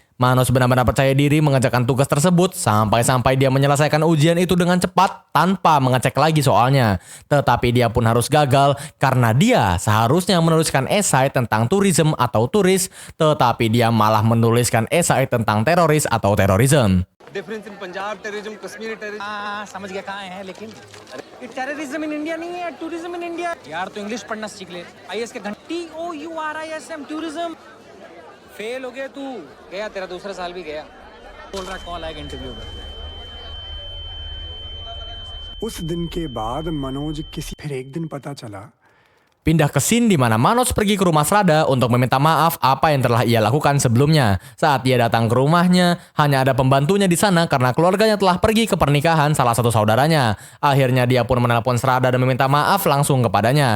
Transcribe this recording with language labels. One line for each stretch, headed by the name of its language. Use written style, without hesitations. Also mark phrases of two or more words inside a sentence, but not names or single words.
Indonesian: Manoj benar-benar percaya diri mengerjakan tugas tersebut sampai-sampai dia menyelesaikan ujian itu dengan cepat tanpa mengecek lagi soalnya. Tetapi dia pun harus gagal karena dia seharusnya menuliskan esai tentang tourism atau turis, tetapi dia malah menuliskan esai tentang teroris atau terorisme.
English: difference in Punjab terrorism, Kashmiri terrorism.
Hindi: हाँ समझ गया कहाँ है, लेकिन ये
English: terrorism in India
Hindi: नहीं है,
English: tourism in India.
Hindi: यार तो इंग्लिश पढ़ना सीख ले। IAS के घंटी TOURISM टूरिज्म। फेल हो गया तू, गया तेरा दूसरा साल भी गया। बोल रहा कॉल आएगा इंटरव्यू में। उस दिन के बाद मनोज फिर एक दिन पता चला
Indonesian: Pindah ke scene di mana Manoj pergi ke rumah Srada untuk meminta maaf apa yang telah ia lakukan sebelumnya. Saat dia datang ke rumahnya, hanya ada pembantunya di sana karena keluarganya telah pergi ke pernikahan salah satu saudaranya. Akhirnya dia pun menelpon Srada dan meminta maaf langsung kepadanya.